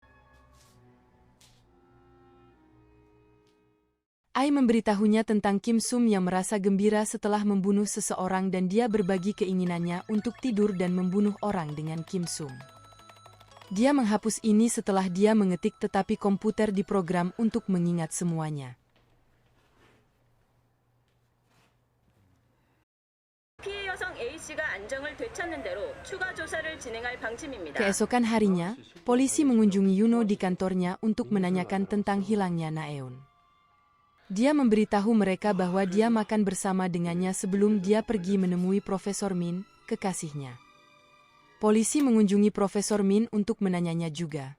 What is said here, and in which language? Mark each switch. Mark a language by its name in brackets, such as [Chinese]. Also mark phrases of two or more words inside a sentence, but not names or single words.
[Indonesian] Ai memberitahunya tentang Kim Sum yang merasa gembira setelah membunuh seseorang dan dia berbagi keinginannya untuk tidur dan membunuh orang dengan Kim Sum. Dia menghapus ini setelah dia mengetik tetapi komputer diprogram untuk mengingat semuanya. [Korean] 피해 여성 A씨가 안정을 되찾는 대로 추가 조사를 진행할 방침입니다. [Indonesian] Keesokan harinya, polisi mengunjungi Yuno di kantornya untuk menanyakan tentang hilangnya Naeun. Dia memberitahu mereka bahwa dia makan bersama dengannya sebelum dia pergi menemui Profesor Min, kekasihnya. Polisi mengunjungi Profesor Min untuk menanyanya juga.